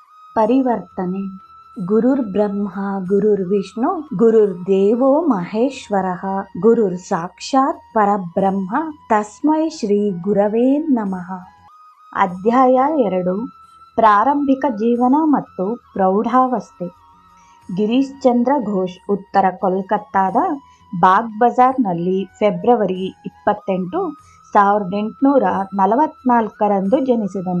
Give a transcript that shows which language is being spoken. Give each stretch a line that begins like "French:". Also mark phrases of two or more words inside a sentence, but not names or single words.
Kannada: ಪರಿವರ್ತನೆ.
Sanskrit: ಗುರುರ್ ಬ್ರಹ್ಮ ಗುರುರ್ ವಿಷ್ಣು ಗುರುರ್ ದೇವೋ ಮಹೇಶ್ವರಃ ಗುರುರ್ ಸಾಕ್ಷಾತ್ ಪರಬ್ರಹ್ಮ ತಸ್ಮೈ ಶ್ರೀ ಗುರವೇ ನಮಃ.
Kannada: ಅಧ್ಯಾಯ 2. ಪ್ರಾರಂಭಿಕ ಜೀವನ ಮತ್ತು ಪ್ರೌಢಾವಸ್ಥೆ. ಗಿರೀಶ್ ಚಂದ್ರ ಘೋಷ್ ಉತ್ತರ ಕೋಲ್ಕತ್ತಾದ ಬಾಗ್ ಬಜಾರ್ನಲ್ಲಿ ಫೆಬ್ರವರಿ 28, 1844 ಜನಿಸಿದನು.